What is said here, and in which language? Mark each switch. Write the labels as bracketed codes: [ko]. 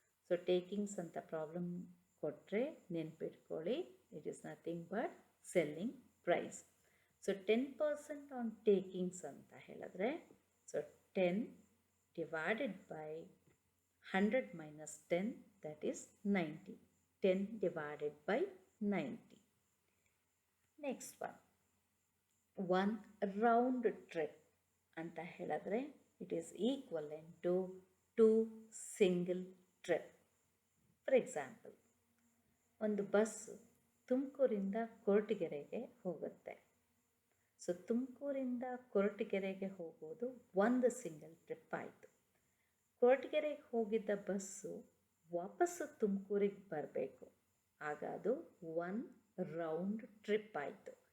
[kn] So ಟೇಕಿಂಗ್ಸ್ ಅಂತ problem ಕೊಟ್ಟರೆ ನೆನ್ಪಿಟ್ಕೊಳ್ಳಿ, [en] It is nothing but selling price. So 10% on takings [kn] ಅಂತ ಹೇಳಿದ್ರೆ, [en] So 10 divided by 100 minus 10, that is 90. 10 divided by 90. Next one round trip [kn] ಅಂತ ಹೇಳಿದ್ರೆ [en] it is equivalent to 2 single trip. For example, [kn] ಒಂದು bus ತುಮಕೂರಿಂದ ಕೊರಟಗೆರೆಗೆ ಹೋಗುತ್ತೆ. So ತುಮಕೂರಿಂದ ಕೊರಟಗೆರೆಗೆ ಹೋಗೋದು ಒಂದು ಸಿಂಗಲ್ ಟ್ರಿಪ್ ಆಯಿತು. ಕೊರಟಗೆರೆಗೆ ಹೋಗಿದ್ದ ಬಸ್ಸು ವಾಪಸ್ಸು ತುಮಕೂರಿಗೆ ಬರಬೇಕು, ಆಗ ಅದು 1 ರೌಂಡ್ ಟ್ರಿಪ್ ಆಯಿತು.